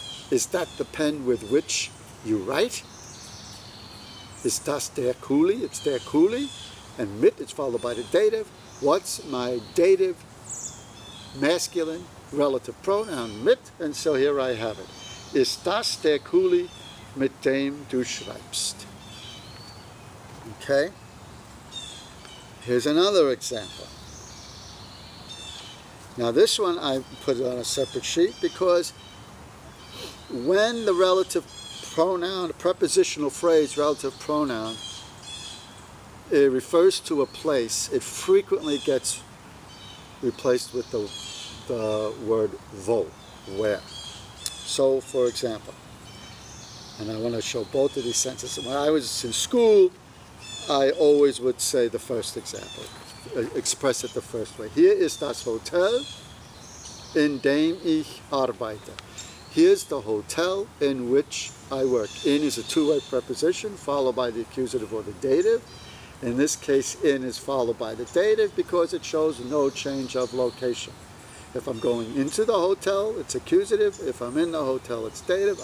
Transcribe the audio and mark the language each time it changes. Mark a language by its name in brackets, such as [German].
[English] Is that the pen with which you write? [German] Is das der Kuli? [English] It's der Kuli. And mit is followed by the dative. What's my dative masculine relative pronoun? Mit. And so here I have it. [German] Ist das der Kuli, mit dem du schreibst? [English] Okay. Here's another example. Now this one I put it on a separate sheet because when the relative pronoun, the prepositional phrase relative pronoun, it refers to a place, it frequently gets replaced with the word wo, where. So, for example, and I want to show both of these sentences. When I was in school, I always would say the first example, express it the first way. [German] Hier ist das Hotel, in dem ich arbeite. [English] Here's the hotel in which I work. In is a two-way preposition followed by the accusative or the dative. In this case, in is followed by the dative because it shows no change of location. If I'm going into the hotel, it's accusative. If I'm in the hotel, it's dative.